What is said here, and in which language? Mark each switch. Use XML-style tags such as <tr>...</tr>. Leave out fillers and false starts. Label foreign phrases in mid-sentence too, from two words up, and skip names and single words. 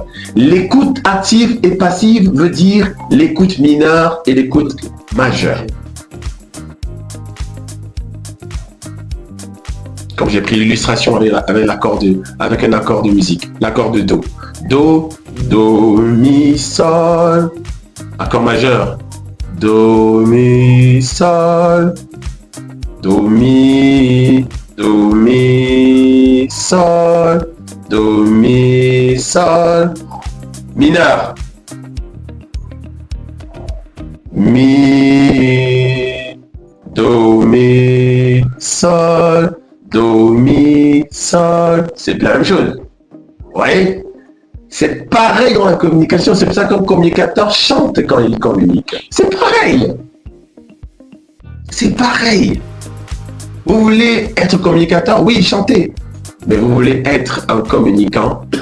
<fr>L'écoute active et passive veut dire l'écoute mineure et l'écoute majeure. Comme j'ai pris l'illustration avec un accord de musique, l'accord de Do. Do, Do, Mi, Sol. Accord majeur. Do, Mi, Sol. Do, Mi, Sol. Do, Mi, Sol. Mineur. Mi, Do, Mi, Sol. Do, Mi, Sol. C'est la même chose. Vous voyez? C'est pareil dans la communication. C'est pour ça qu'un communicateur chante quand il communique. C'est pareil. C'est pareil. Vous voulez être communicateur? Oui, chantez. Mais vous voulez être un communicant?</fr>